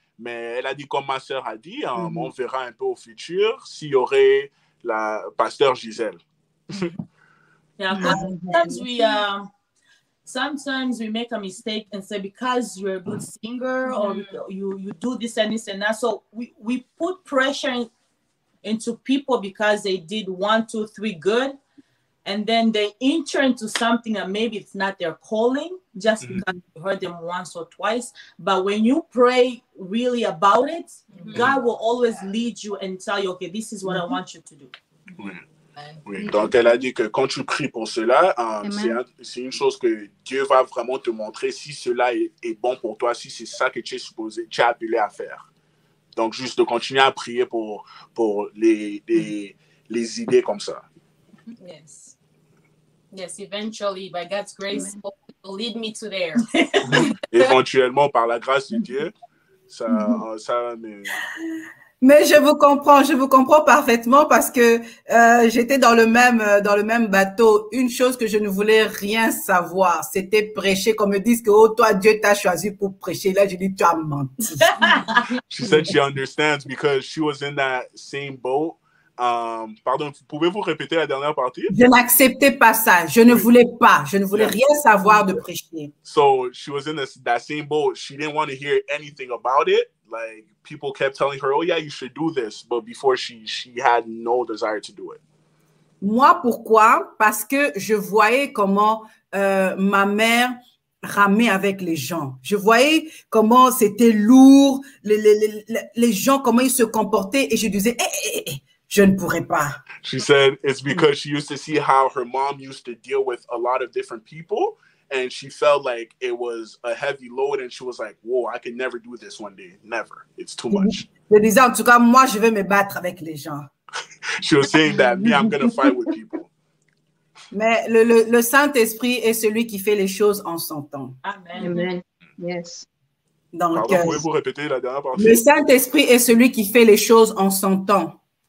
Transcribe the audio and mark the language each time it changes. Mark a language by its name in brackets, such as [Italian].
[French] Mais elle a dit, comme ma sœur a dit, on verra un peu au futur s'il y aurait la Pasteur Gisèle. [English] Yeah, sometimes we make a mistake and say because you're a good singer or you do this and that. So we put pressure into people because they did 1, 2, 3 good, and then they enter into something that maybe it's not their calling just because you heard them once or twice. But when you pray really about it, God will always lead you and tell you, okay, this is what I want you to do. [French] Oui, donc elle a dit que quand tu pries pour cela, c'est une chose que Dieu va vraiment te montrer si cela est bon pour toi, si c'est ça que tu es appelé à faire. Donc juste de continuer à prier pour les idées comme ça. [English] Yes. Yes, eventually, by God's grace, it will lead me to there. [French] Éventuellement, par la grâce de Dieu, ça Mais je vous comprends parfaitement parce que j'étais dans le même bateau. Une chose que je ne voulais rien savoir, c'était prêcher. Qu'on me dise que oh, toi, Dieu t'a choisi pour prêcher. Là, je dis, tu as menti. [English] She said she understands because she was in that same boat. [French] Pardon, pouvez-vous répéter la dernière partie? Je n'acceptais pas ça. Je ne voulais pas. Je ne voulais rien savoir de prêcher. [English] So she was in that same boat. She didn't want to hear anything about it. Like people kept telling her, "Oh yeah, you should do this," but before she had no desire to do it. [French] Moi, pourquoi? Parce que je voyais comment ma mère ramait avec les gens. Je voyais comment c'était lourd, les gens, comment ils se comportaient, et je disais, je ne pourrais pas. [English] She said it's because she used to see how her mom used to deal with a lot of different people. And she felt like it was a heavy load, and she was like, whoa, I can never do this one day. Never. It's too much. [French] Je disais, en tout cas, moi, je vais me battre avec les gens. [English] She was saying that, me, I'm going to fight with people. [French] Mais le Saint-Esprit est celui qui fait les choses en son temps. Amen. [English] Amen. Yes. [French] Donc, pouvez-vous répéter la dernière partie? Le Saint-Esprit est celui qui fait les choses en son temps.